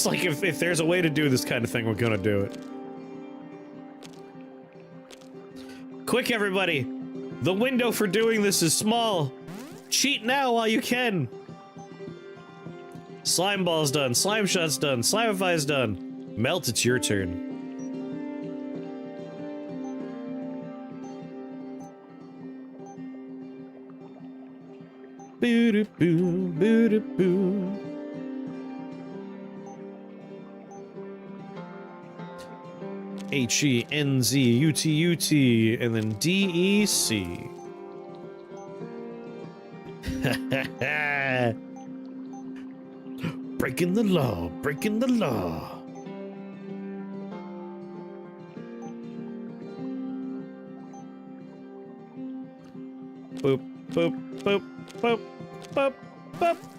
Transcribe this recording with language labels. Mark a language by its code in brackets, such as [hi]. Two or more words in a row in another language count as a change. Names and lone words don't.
[en] Like, if there's a way to do this kind of thing, we're gonna do it. Quick, everybody! The window for doing this is small. Cheat now while you can. Slime ball's done. Slime shot's done. Slimify's done. Melt, it's your turn. Boo-doo-boo, boo-doo-boo. H-E-N-Z-U-T-U-T, and then D-E-C. Breaking the law, breaking the law. Boop, boop, boop, boop, boop, boop.